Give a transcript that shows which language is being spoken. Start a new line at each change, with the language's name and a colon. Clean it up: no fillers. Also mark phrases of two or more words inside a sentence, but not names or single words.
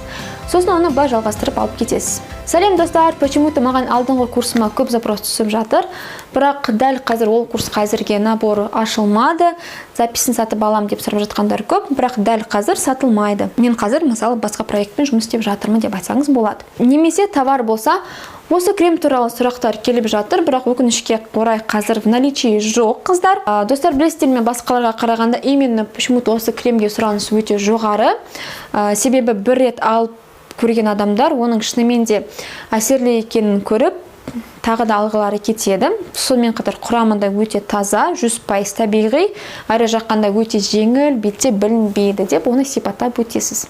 Kazakh: Сосын оны былай жалғастырып алып кетесіз. Сәлем достар, почему-то маған алдыңғы курсыма көп запрос түсіп жатыр, бірақ дәл қазір ол курс қазірге наборы ашылмады, записін сатып алам деп сұрап жатқандар көп, бірақ дәл қазір сатылмайды. Мен қазір мысалы басқа проектпен жұмыс істеп жатырмын деп айтсаңыз болады. Немесе товар болса, осы крем туралы сұрақтар келіп жатыр, бірақ өкінішке орай қазір
Russian: в наличии
Kazakh: жоқ, қыздар. Достар, білесіздер ме, басқаларға қарағанда
Russian: именно почему-то
Kazakh: осы кремге сұраныс өте жоғары. Себебі бір рет алып көрген адамдар оның шынымен де әсерлі екенін көріп, тағы да алғылары кетеді. Сонымен қатар құрамында өте таза, 100% табиғи, әрі жаққанда өте жеңіл, бетте білінбейді деп оны сипаттап өтесіз.